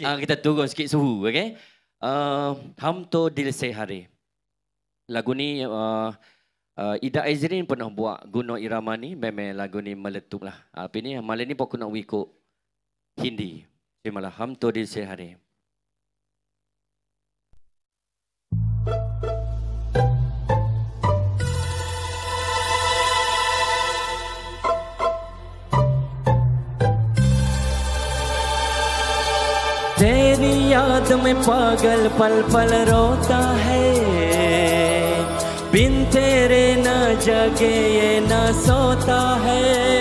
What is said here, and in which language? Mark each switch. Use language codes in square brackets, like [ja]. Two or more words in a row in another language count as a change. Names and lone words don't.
[ms] Kita turun sikit suhu, okey. Hum to Dil Se Hari. Lagu ni Ida Azrin pernah buat guna irama ni, memang lagu ni meletup lah. Tapi ni malam ni Pokku nak ikut Hindi. Terimalah Hum to Dil Se Hari. [hi] तेरी याद में पागल पल पल रोता है, बिन तेरे न जगे ये न सोता है।